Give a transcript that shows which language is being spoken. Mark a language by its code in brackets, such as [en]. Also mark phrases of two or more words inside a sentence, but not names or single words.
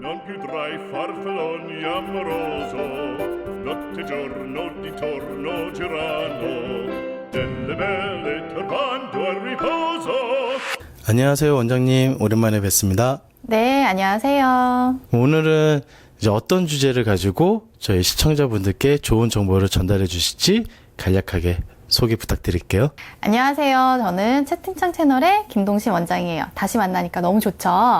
[it] più farfalloni amoroso, notte e giorno di torno girano, delle belle turbando al riposo. [ko] 안녕하세요, 원장님. 오랜만에 뵙습니다. 네, 안녕하세요. 오늘은 이제 어떤 주제를 가지고 저희 시청자분들께 좋은 정보를 전달해 주실지 간략하게 소개 부탁드릴게요. 안녕하세요. 저는 채팅창 채널의 김동신 원장이에요. 다시 만나니까 너무 좋죠?